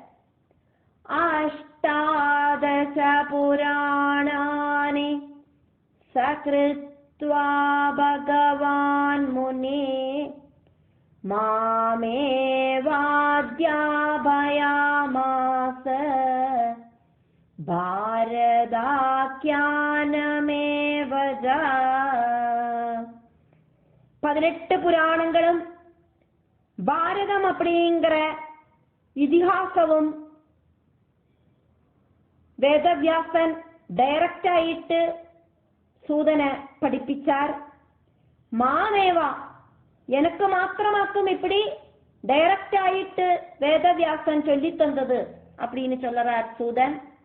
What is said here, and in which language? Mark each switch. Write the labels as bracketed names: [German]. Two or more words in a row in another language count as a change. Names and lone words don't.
[Sanskrit] अष्टादश पुराणानि सकृत्वा भगवान् मुनिः मामेवाध्यापयामास भारताख्यानमेव च। [Tamil] 18 புராணங்களும் பாரதம் அப்படிங்கிற இதிகாசமும் வேதவியாசன் டைரக்ட் ஆயிட்டு சூதனை படிப்பிச்சார். மாமேவா எனக்கு மாத்திரமாக்கும் இப்படி டைரக்ட் ஆயிட்டு வேதவியாசன் சொல்லி தந்தது அப்படின்னு சொல்லறார் சூதன்.